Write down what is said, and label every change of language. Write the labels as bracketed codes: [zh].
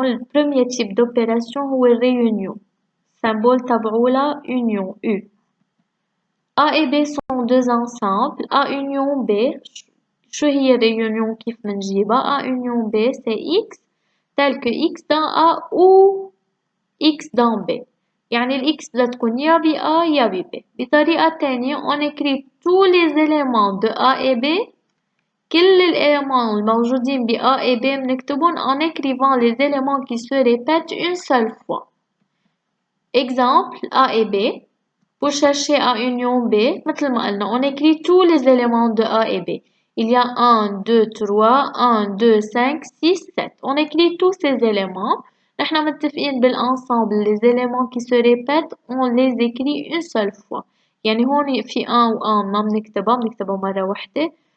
[fr] Le premier type d'opération est réunion. Symbole تبعولها union U. A et B sont deux ensembles. A union B. شو هي réunion كيف منجيبها؟ A union B c'est X tel que X dans A ou X dans B. [ar] يعني ال X بدها تكون يا ب A يا ب B. [fr] بطريقة تانية on écrit tous les éléments de A et B. كل الإيليمents الموجودين ب A et B بنكتبهم en écrivant les éléments qui se répètent une seule fois. Exemple A et B. Pour chercher A union B, مثل ما قلنا on écrit tous les éléments de A et B. Il y a 1, 2, 3, 1, 2, 5, 6, 7. On écrit tous ces éléments. نحن متفقين بالensemble les éléments qui se répètent on les écrit une seule fois. [ar] يعني هون في 1 و 1 ما بنكتبها مرة واحدة.